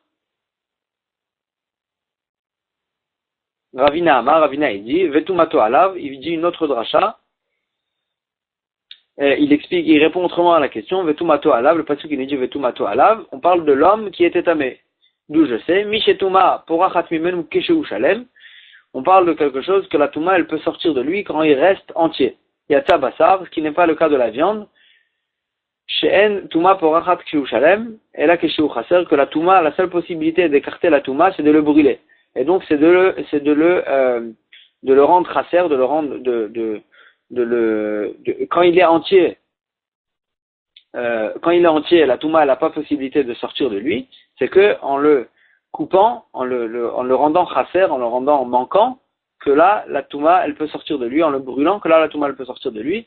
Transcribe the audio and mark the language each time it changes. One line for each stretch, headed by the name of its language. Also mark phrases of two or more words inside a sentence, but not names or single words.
French: Ravina il dit,
Hebrew: וטומאתו עליו,
French: il dit une autre dracha, il répond autrement à la question,
Hebrew: וטומאתו עליו,
French: le pasuk qui nous dit
Hebrew: וטומאתו עליו,
French: on parle de l'homme qui était tamé. D'où je sais,
Hebrew: שכן טומאה פורחת ממנו כשהוא שלם,
French: on parle de quelque chose que la touma elle peut sortir de lui quand il reste entier.
Hebrew: יצא בשר,
French: ce qui n'est pas le cas de la viande,
Hebrew: שאין טומאה פורחת כשהוא שלם,
French: et là
Hebrew: כשהוא חסר,
French: que la touma, la seule possibilité d'écarter la touma, c'est de le brûler. Et donc c'est de le rendre chaser, de le rendre quand il est entier, la touma n'a pas possibilité de sortir de lui, c'est que en le coupant, en le rendant chaser, en le rendant manquant, que là la touma elle peut sortir de lui, en le brûlant, que là la touma elle peut sortir de lui.